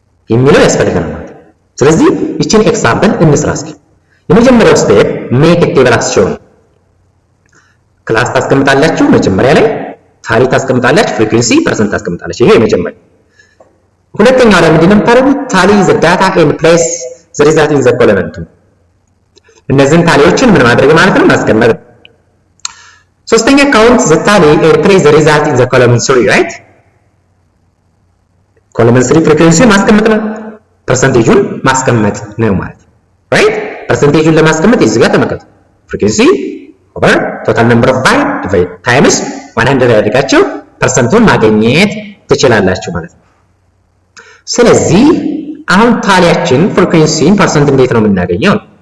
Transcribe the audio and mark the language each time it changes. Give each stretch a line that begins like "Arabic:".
Amharic: የሚለው ያስፈልገናል ማለት ነው። ስለዚህ እቺን ኤግዛምፕል እንስራ እስኪ። የመጀመሪያው ስቴፕ
English: ሜክ ኤ ቴብል አስ ሾውን።
Amharic: ክላስ ታስቀምጣላችሁ መጀመሪያ ላይ፣ ታሊ ታስቀምጣላችሁ፣ ፍሪኩዌንሲ ፐርሰንት ታስቀምጣላችሁ። ይሄ የመጀመሪያው። ሁለተኛው ላይ ምንድነው የምታደርጉት?
English: ታሊ ዘ ዳታ ኤንድ ፕሌስ ዘ ሪዛልት ኢን ዘ ኮለመንት።
Amharic: እነዚህን ታሊዎችን ምን ማድረግ ማለት ነው? ማስቀመጥ። ሶስተኛ
English: count the tally and trace the result in the column 3 right?
Amharic: column 3 frequency ማስቀመጥ ነው ፐርሰንቴጁን ማስቀመጥ ነው ማለት right? ፐርሰንቴጁን ለማስቀመጥ እዚህ ጋር ተመልከቱ
English: frequency over total number of byte divide times 100
Amharic: ያደርጋችሁ ፐርሰንቱን ማግኘት ትችላላችሁ ማለት ነው። ስለዚህ አሁን ታሊያችን ፍሪኩዌንሲን ፐርሰንት እንዴት ነው የምናገኘው?